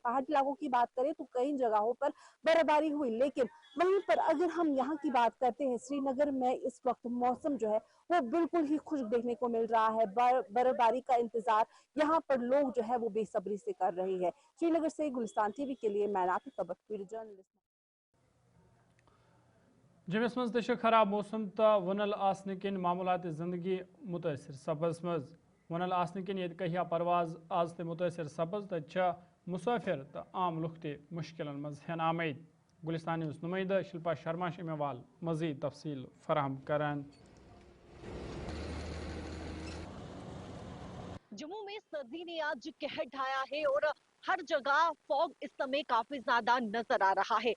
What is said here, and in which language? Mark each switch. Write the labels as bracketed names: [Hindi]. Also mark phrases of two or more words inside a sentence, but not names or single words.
[Hindi] पहाड़ी इलाकों की बात करें तो कई जगहों पर बर्फबारी हुई, लेकिन वहीं पर अगर हम यहाँ की बात करते हैं श्रीनगर में इस वक्त मौसम जो है वो बिल्कुल ही खुश्क देखने को मिल रहा है। बर्फबारी का इंतजार यहाँ पर लोग जो है वो बेसब्री से कर रहे हैं। श्रीनगर से गुलिस्तान टीवी के लिए मैं नाफी तबक जर्नलिस्ट। [Kashmiri] जमिस मज खराब मौसम तो वनल आसने किन मामूलात जिंदगी मुतासर सपज मज वनल आसने किन ये कहिया परवाज आज ते मुतासर सपज तो मुसाफिर तो आम लुख ते मुश्किल मज हन आमद। गुलिस्तान न्यूज़ नुमाइंदा शिल्पा शर्मा अमेवाल मजीद तफसील फराहम करान। [Hindi] जम्मू में सर्दी ने आज कहर ढाया है और हर जगह फॉग इस समय काफी ज्यादा नजर आ रहा है।